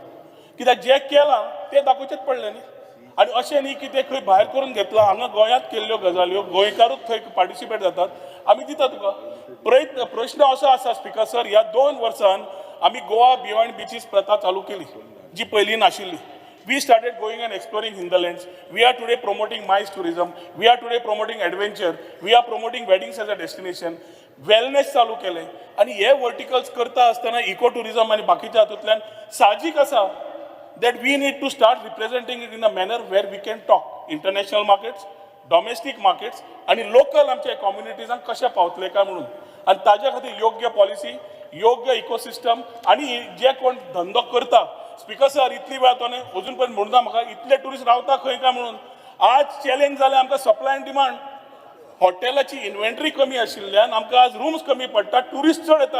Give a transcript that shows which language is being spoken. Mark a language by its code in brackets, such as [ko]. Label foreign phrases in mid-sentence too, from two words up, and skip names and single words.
[kok] कित्याक जें केलां तें दाखोवचेंच पडलें न्ही. आनी अशें न्ही की तें खंय भायर करून घेतलां, हांगा गोंयांत केल्ल्यो गजाल्यो गोंयकारूच थंय पार्टिसिपेट जातात. आमी दिता तुका प्रश्न असो आसा स्पीकर सर, ह्या 2 वर्सान आमी गोवा बियॉन्ड बिचीस प्रथा चालू केली जी पयलीं नाशिल्ली. [en] We started going and exploring hinterlands. We are today promoting MICE tourism. We are today promoting adventure. We are promoting weddings as a destination. [kok] Wellness चालू केले आणि हे वर्टिकल्स करता आसतना [en] eco tourism [kok] आणि बाकीच्या हातूंतल्यान साहजिक आसा [en] that we need to start representing it in a manner where we can talk international markets, domestic markets [kok] आणि लोकल आमच्या कम्युनिटीजांक कशें पावतले काय म्हणून. आणि ताज्या खातीर योग्य पॉलिसी, योग्य इकोसिस्टम आणि जे कोण धंदो करता स्पीकर सर इतली वेळ तो अजून पर्यंत म्हणटा म्हाका इतले टुरिस्ट रावता खंय काय म्हणून. आज चॅलेंज जालें आमकां [en] supply and demand. [kok] हॉटेलाची इन्व्हेंटरी कमी आशिल्ल्यान आमकां आज रूम्स कमी पडटा, टुरिस्ट चड येतात.